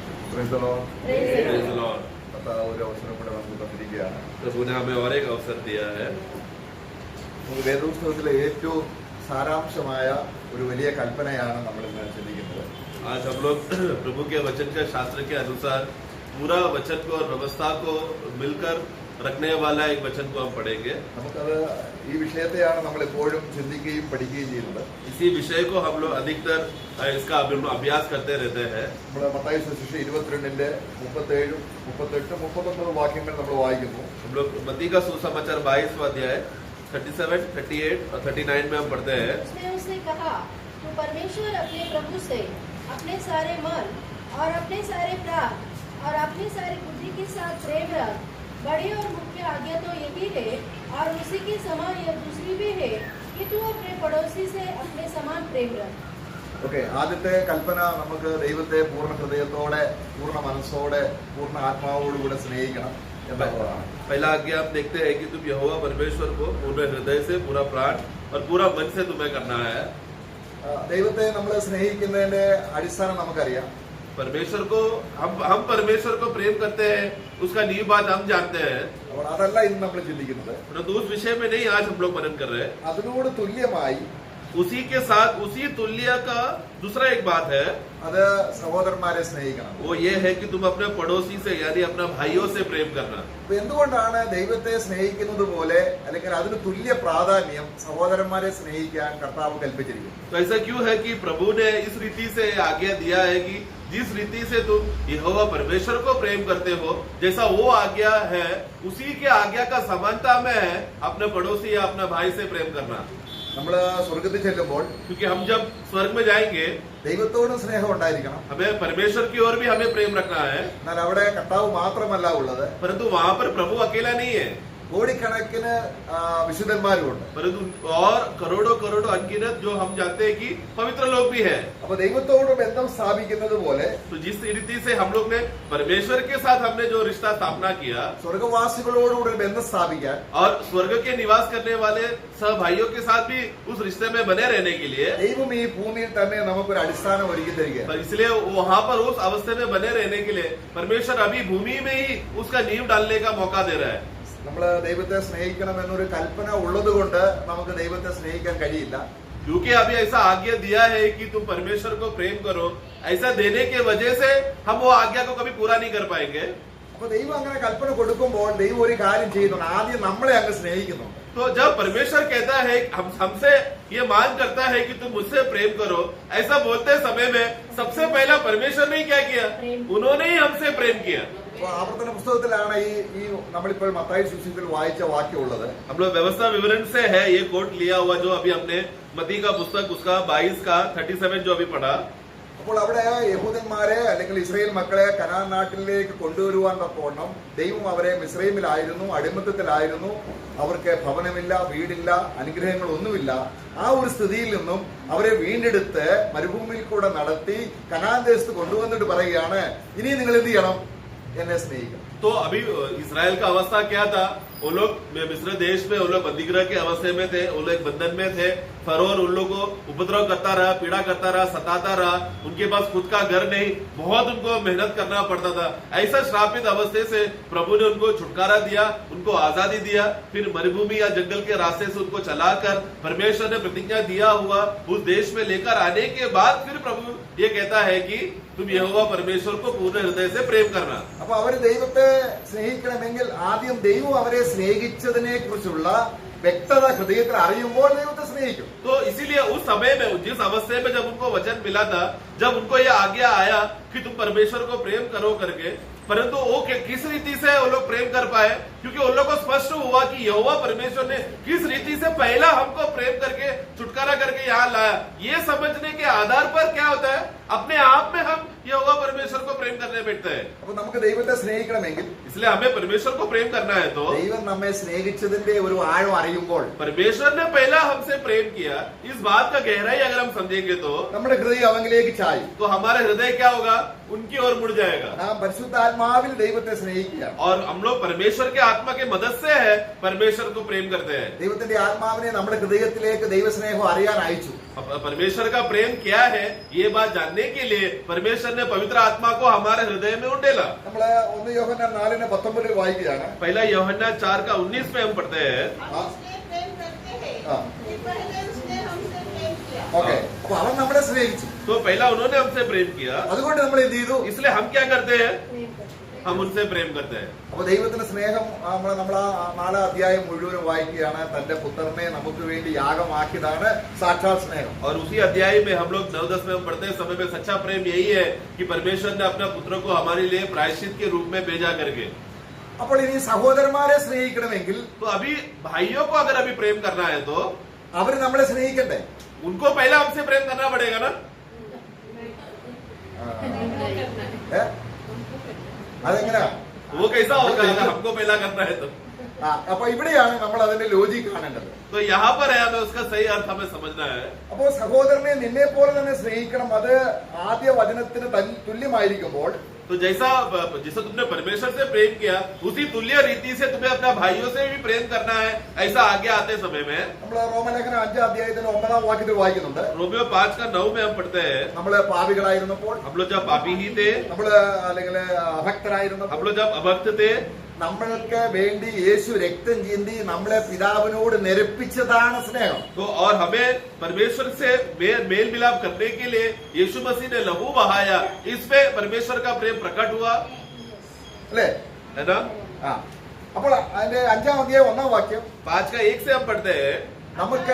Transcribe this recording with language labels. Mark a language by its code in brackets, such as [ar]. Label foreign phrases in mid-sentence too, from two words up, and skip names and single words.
[en] Praise the Lord. Praise the Lord. [ml] ഒരു അവസരം കൂടെ നമുക്ക് തന്നിരിക്കുകയാണ്. [hi] प्रभु ने हमें और एक अवसर दिया है. [ml] നമുക്ക് വേദപുസ്തകത്തിലെ ഏറ്റവും സാരാംശമായ ഒരു വലിയ കൽപ്പനയാണ് നമ്മൾ ഇന്ന് ചിന്തിക്കുന്നത്. [hi] आज हम लोग प्रभु के वचन के शास्त्र के अनुसार पूरा वचन को और व्यवस्था को मिलकर रखने वाला एक वचन को हम पढ़ेंगे. [ml] നമുക്കത് ഈ വിഷയത്തെയാണ് നമ്മൾ എപ്പോഴും ചിന്തിക്കുകയും പഠിക്കുകയും ചെയ്യുന്നത്. [hi] इसी विषय को हम लोग अधिकतर इसका अभ्यास करते रहते हैं. [ml] നമ്മൾ മത്തായി സുവിശേഷം 22ന്റെ 37, 38, 39 വാക്യങ്ങൾ നമ്മൾ വായിക്കുന്നു. [hi] हम लोग मत्ती का सुसमाचार 22वां अध्याय 37, 38 और 39 में हम पढ़ते हैं. उसने उससे कहा, तू परमेश्वर अपने प्रभु से अपने सारे मन और अपने सारे प्राण और अपनी सारी बुद्धि के साथ प्रेम रख. बड़ी और मुख्य आज्ञा तो यही है और उसी के समान यह दूसरी भी है कि तू अपने पड़ोसी से अपने समान प्रेम रख. [ml] ഓക്കെ, ആദ്യത്തെ കൽപ്പന നമുക്ക് ദൈവത്തെ പൂർണ്ണ ഹൃദയത്തോടെ, പൂർണ്ണ മനസ്സോടെ, പൂർണ്ണ ആത്മാവോടുകൂടെ സ്നേഹിക്കണം എന്നുള്ളതാണ്. [hi] पहला आज्ञा हम देखते हैं कि तुम यहोवा परमेश्वर को पूरे हृदय से, पूरा प्राण और पूरा मन से तुम्हें करना है. [ml] ദൈവത്തെ നമ്മൾ സ്നേഹിക്കുന്നതിന്റെ അടിസ്ഥാനം നമുക്കറിയാം. [hi] परमेश्वर को हम परमेश्वर को प्रेम करते हैं, उसका नींव बात हम जानते हैं. [ml] അപ്പോൾ അതല്ല ഇന്ന് നമ്മൾ ചിന്തിക്കുന്നത്. [hi] परंतु उस विषय में नहीं आज हम लोग मनन कर रहे हैं. [ml] അതിനോട് തുല്യമായി [hi] उसी के साथ उसी तुल्य का दूसरा एक बात है, [ml] അത് സഹോദരന്മാരെ സ്നേഹിക്കണം. [hi] वो ये है कि तुम अपने पड़ोसी से यानी अपने भाइयों से प्रेम करना. [ml] അപ്പൊ എന്തുകൊണ്ടാണ് ദൈവത്തെ സ്നേഹിക്കുന്നത് പോലെ അല്ലെങ്കിൽ അതിന് തുല്യ പ്രാധാന്യം സഹോദരന്മാരെ സ്നേഹിക്കാൻ കർത്താവ് കൽപ്പിച്ചിരിക്കുന്നു? [hi] तो ऐसा क्यों है कि प्रभु ने इस रीति से आज्ञा दिया है कि जिस रीति से तुम यहोवा परमेश्वर को प्रेम करते हो, जैसा वो आज्ञा है उसी के आज्ञा का समानता में है अपने पड़ोसी या अपने भाई से प्रेम करना. [ml] നമ്മള് സ്വർഗത്തിൽ ചെല്ലുമ്പോൾ [hi] क्योंकि हम जब स्वर्ग में जाएंगे [ml] ദൈവത്തോടും സ്നേഹം ഉണ്ടായിരിക്കണം. [hi] हमें परमेश्वर की ओर भी हमें प्रेम रखना है. [ml] എന്നാൽ അവിടെ കർത്താവ് മാത്രമല്ല ഉള്ളത്, [hi] परंतु वहाँ पर प्रभु अकेला नहीं है, [ml] കോടിക്കണക്കിന് വിശുദ്ധന്മാരുമുണ്ട്. [hi] परंतु और करोड़ों करोड़ों अनगिनत जो हम जानते हैं कि पवित्र लोग भी है. [ml] അപ്പൊ ദൈവത്തോട് ബന്ധം സ്ഥാപിക്കുന്നത് പോലെ [hi] तो जिस रीति से हम लोग ने परमेश्वर के साथ हमने जो रिश्ता स्थापना किया [ml] സ്വർഗവാസികളോടുകൂടി ബന്ധം സ്ഥാപിക്കാൻ [hi] और स्वर्ग के निवास करने वाले सह भाइयों के साथ भी उस रिश्ते में बने रहने के लिए, [ml] ദൈവം ഈ ഭൂമിയിൽ തന്നെ നമുക്കൊരു അടിസ്ഥാനം ഒരുക്കി തരികയാണ്. [hi] पर इसलिए वहाँ पर उस अवस्था में बने रहने के लिए परमेश्वर अभी भूमि में ही उसका नींव डालने का मौका दे रहा है. [ml] നമ്മള് ദൈവത്തെ സ്നേഹിക്കണം എന്നൊരു കൽപ്പന ഉള്ളത് കൊണ്ട് നമുക്ക് ദൈവത്തെ സ്നേഹിക്കാൻ കഴിയില്ല. [hi] क्योंकि अभी ऐसा आज्ञा दिया है कि तुम परमेश्वर को प्रेम करो, ऐसा देने के वजह से हम वो आज्ञा को कभी पूरा नहीं कर पाएंगे. [ml] അപ്പൊ ദൈവം അങ്ങനെ കൽപ്പന കൊടുക്കുമ്പോൾ ദൈവം ഒരു കാര്യം ചെയ്യുന്നുണ്ട്, ആദ്യം നമ്മളെ അങ്ങ് സ്നേഹിക്കുന്നുണ്ട്. [hi] तो जब परमेश्वर कहता है हमसे ये मान करता है कि तुम मुझसे प्रेम करो, ऐसा बोलते समय में सबसे पहला परमेश्वर ने क्या किया? उन्होंने ही हमसे प्रेम किया. [ml] അപ്പൊ ആവർത്തന പുസ്തകത്തിലാണ് ഈ നമ്മളിപ്പോൾ മത്തായി സുവിശേഷത്തിൽ വായിച്ച വാക്യമുള്ളത്. [hi] हम लोग व्यवस्था विवरण से है ये कोट लिया हुआ जो अभी हमने मत्ती का पुस्तक उसका 22 का 37 जो अभी पढ़ा. [ml] അപ്പോൾ അവിടെ യഹൂദന്മാരെ അല്ലെങ്കിൽ ഇസ്രായേൽ മക്കളെ കനാൻ നാട്ടിലേക്ക് കൊണ്ടുവരുവാൻ തക്കവണ്ണം ദൈവം അവരെ മിസ്രൈമിലായിരുന്നു, അടിമത്തത്തിലായിരുന്നു, അവർക്ക് ഭവനമില്ല, വീടില്ല, അനുഗ്രഹങ്ങളൊന്നുമില്ല. ആ ഒരു സ്ഥിതിയിൽ നിന്നും അവരെ വീണ്ടെടുത്ത് മരുഭൂമിയിൽ കൂടെ നടത്തി കനാൻ ദേശത്ത് കൊണ്ടുവന്നിട്ട് പറയുകയാണ്, ഇനി നിങ്ങൾ എന്ത് ചെയ്യണം? എന്നെ സ്നേഹിക്കണം. [hi] तो अभी इस्राएल का अवस्था क्या था? वो लोग मिस्र देश में, वो लोग बंदीगृह के अवस्था में थे, वो लोग बंधन में थे. फरोह उन लोगों को उपद्रव करता रहा, पीड़ा करता रहा, सताता रहा. उनके पास खुद का घर नहीं, बहुत उनको मेहनत करना पड़ता था. ऐसा श्रापित अवस्थे से प्रभु ने उनको छुटकारा दिया, उनको आजादी दिया. फिर मरुभूमि या जंगल के रास्ते से उनको चलाकर परमेश्वर ने प्रतिज्ञा दिया हुआ उस देश में लेकर आने के बाद फिर प्रभु ये कहता है कि तुम यहोवा परमेश्वर को पूर्ण हृदय से प्रेम करना. [ml] അപ്പൊ അവര് ദൈവത്തെ സ്നേഹിക്കണമെങ്കിൽ ആദ്യം ദൈവം അവരെ സ്നേഹിച്ചതിനെ കുറിച്ചുള്ള വ്യക്തത ഹൃദയത്തിൽ അറിയുമ്പോൾ ദൈവത്തെ സ്നേഹിക്കും. [hi] तो इसीलिए उस समय में जिस अवस्था में जब उनको वचन मिला था, जब उनको यह आज्ञा आया कि तुम परमेश्वर को प्रेम करो करके, परंतु वो किस रीति से वो लोग प्रेम कर पाए? क्योंकि उन लोग को स्पष्ट हुआ कि यहोवा परमेश्वर ने किस रीति से पहला हमको प्रेम करके छुटकारा करके यहाँ लाया. ये समझने के आधार पर क्या होता है, अपने आप में हम यहोवा परमेश्वर को प्रेम करने बैठते हैं. [ml] അപ്പൊ നമുക്ക് ദൈവത്തെ സ്നേഹിക്കണമെങ്കിൽ [hi] इसलिए हमें परमेश्वर को प्रेम करना है तो [ml] ദൈവം നമ്മെ സ്നേഹിച്ചതിന്റെ ഒരു ആഴം അറിയുമ്പോൾ [hi] परमेश्वर ने पहला हमसे प्रेम किया, इस बात का गहराई अगर हम समझेंगे तो [ml] നമ്മുടെ ഹൃദയം അവങ്കിലേക്ക് ചായും. [hi] हमारा हृदय क्या होगा? उनकी ओर मुड़ जाएगा। [ml] നാം പരിശുദ്ധാത്മാവിൽ ദൈവത്തെ സ്നേഹിക്കുകയാണ്. [hi] और हम लोग परमेश्वर के आत्मा के मदद से है परमेश्वर को प्रेम करते हैं। [ml] ദൈവത്തിന്റെ ആത്മാവിനെ നമ്മുടെ ഹൃദയത്തിലേക്ക് ദൈവസ്നേഹം അറിയാൻ അയച്ചു. [hi] परमेश्वर का प्रेम क्या है ये बात जानने के लिए परमेश्वर ने पवित्र आत्मा को हमारे हृदय में उंडेला। [ml] നമ്മള് 1 യോഹന്നാൻ 4:19 വായിക്കുകയാണ്. [hi] पहला यूहन्ना 4:19 में हम पढ़ते हैं। [ml] ഓക്കെ, അപ്പൊ അവൻ നമ്മളെ സ്നേഹിച്ചു. [hi] तो पहला उन्होंने हमसे प्रेम किया, [ml] അതുകൊണ്ട് നമ്മൾ എന്ത് ചെയ്തു? [hi] इसलिए हम क्या करते हैं? प्रेम करते हैं। हम उनसे प्रेम करते हैं। [ml] അപ്പൊ ദൈവത്തിന്റെ സ്നേഹം നമ്മൾ ആ 4 അധ്യായം മുഴുവനും വായിക്കുകയാണ്. തന്റെ പുത്രനെ നമുക്ക് വേണ്ടി യാഗമാക്കിയതാണ് സാക്ഷാൽ സ്നേഹം. [hi] और उसी अध्याय में हम लोग 9-10 में हम पढ़ते हैं समय में सच्चा प्रेम यही है कि परमेश्वर ने अपना पुत्र को हमारे लिए प्रायश्चित के रूप में भेजा करके। [ml] അപ്പോൾ ഇനി സഹോദരന്മാരെ സ്നേഹിക്കണമെങ്കിൽ [hi] तो अभी भाइयों को अगर अभी प्रेम करना है तो [ml] അവർ നമ്മളെ സ്നേഹിക്കണ്ടേ? [hi] उनको पहला हमसे प्रेम करना पड़ेगा ना। [ml] ഏ? അതെങ്ങനെയാ? [hi] वो कैसा होगा अगर हमको पहला करना है तो? [ml] അപ്പൊ ഇവിടെയാണ് നമ്മൾ അതിന്റെ ലോജിക് കാണേണ്ടത്. [hi] तो यहाँ पर है हमें उसका सही अर्थ हमें समझना है। [ml] അപ്പോ സഹോദരനെ നിന്നെ പോലെ തന്നെ സ്നേഹിക്കണം. അത് ആദ്യ വചനത്തിന് തുല്യമായിരിക്കുമ്പോൾ [hi] तो जैसा तुमने परमेश्वर से प्रेम किया उसी तुल्य रीति से तुम्हें अपना भाइयों से भी प्रेम करना है। ऐसा आगे आते समय में [ml] നമ്മൾ റോമലേഖനം 5 അധ്യായത്തിന് 9 വാക്യത്തിൽ വായിക്കുന്നുണ്ട്. [hi] रोमियो 5:9 में हम पढ़ते हैं, [ml] നമ്മള് പാപികളായിരുന്നപ്പോൾ, [hi] हम लोग जब पापी ही थे, [ml] നമ്മള് അല്ലെങ്കിൽ അഭക്തരായിരുന്നപ്പോൾ, [hi] हम लोग जब अभक्त थे, [ml] നമ്മൾക്ക് വേണ്ടി യേശു രക്തം ചിന്തി നമ്മളെ പിതാവിനോട് നിരപ്പിച്ചതാണ് സ്നേഹം. [hi] तो और हमें परमेश्वर से मेल मिलाप करने के लिए यीशु मसीह ने लहू बहाया। इसमें परमेश्वर का प्रेम प्रकट हुआ, [ml] അല്ലേ? [hi] है ना। [ml] അപ്പോൾ അതിന്റെ 5 അധ്യായം 1 വാക്യം [hi] 5:1 से हम पढ़ते हैं। [ml] നമുക്ക്